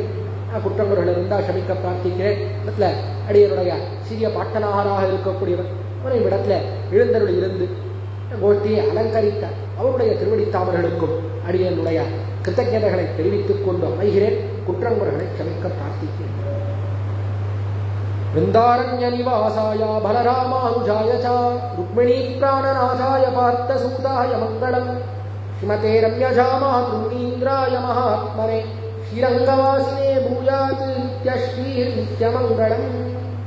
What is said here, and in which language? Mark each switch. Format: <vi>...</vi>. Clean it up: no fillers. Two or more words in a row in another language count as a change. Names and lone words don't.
<ta>குற்றங்குறைகள் இருந்தால் க்ஷமிக்க பிரார்த்திக்கிறேன். இடத்துல அடியனுடைய சிறிய பாட்டனாராக இருக்கக்கூடியவர் அவரை இடத்துல எழுந்தருள் இருந்து கோஷ்டியை அலங்கரித்த அவருடைய திருவடித்தாமர்களுக்கும் அடியனுடைய கிருத்தஜதைகளை தெரிவித்துக் கொண்டு அமைகிறேன். குற்றங்குறைகளை க்ஷமிக்க பிரார்த்திக்கிறேன்.</ta> <sa>वृंदारण्य निवासाय बलरामानुजाय च रुक्मिणी प्राणनाथाय पार्थसूताय मंगलम् श्रीमते रम्यजामातृमीन्द्राय महात्मने श्रीरंगवासिने भूयात् नित्यश्रीर्नित्यमंगलम्।</sa>